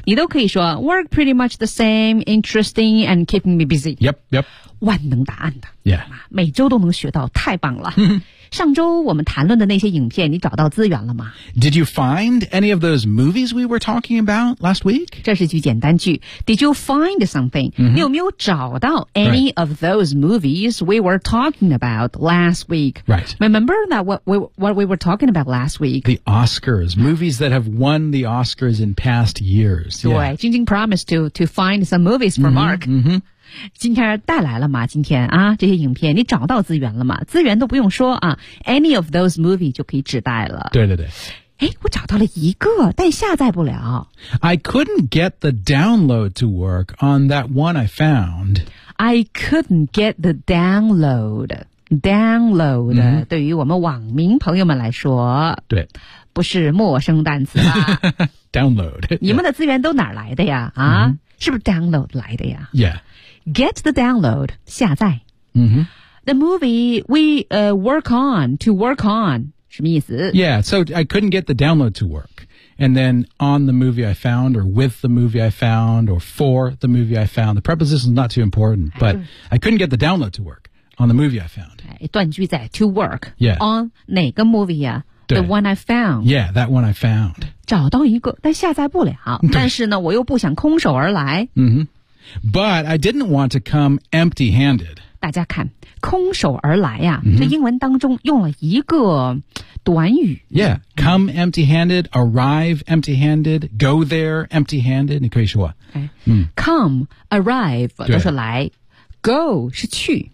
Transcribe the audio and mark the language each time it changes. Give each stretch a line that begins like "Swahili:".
Chinese: 你都可以说
English: work pretty much the same, interesting and keeping me busy. Yep, yep.
Chinese: 万能答案的。
English: Yeah.
Chinese: 每周都能学到，太棒了。上周我们谈论的那些影片，你找到资源了吗
English: ？Did you find any of those movies we were talking about last week?
Chinese: 这是句简单句。
English: Did you find something?、
Chinese: 你有没有找到 any、
English: right. of those movies we were talking about last week? Right. Remember that what we were talking about last week? The Oscars, movies that have won the Oscars in past years.
Chinese: 对，
English: 晶晶 promised to find some movies for Mark. Mm-hmm.
Chinese: 今天带来了吗今天啊这些影片你找到资源了吗资源都不用说啊
English: any of those movies
Chinese: 就可以指代了。对对对。诶我找到了一个但下载不了。
English: I couldn't get the download to work on that one I found. I couldn't get the download. download、嗯、
Chinese: 对于我们网民朋友们来说，对，不是陌生单词吧
English: download
Chinese: 你们的资源都哪来的呀、啊嗯、是不是
English: download
Chinese: 来的呀
English: yeah get the download 下载、嗯、 the movie we、work on to work on
Chinese: 什么意思
English: yeah so I couldn't get the download to workAnd then on the movie I found, or with the movie I found, or for the movie I found. The preposition is not too important, but I couldn't get the download to work on the movie I found.
Chinese: 断句在 to work.
English: Yeah. On
Chinese: 哪个
English: movie 啊 The one I found. Yeah, that one I found.
Chinese: 找到一个但下载不了但是呢我又不想空手而来、 mm-hmm.
English: But I didn't want to come empty handed.
Chinese: 大家看空手而来啊、mm-hmm. 这英文当中用了一个短语
English: Yeah, come empty-handed, arrive empty-handed, go there empty-handed,
Chinese: 你可以说、
English: okay. 嗯、 Come, arrive, 都是来 Go, 是去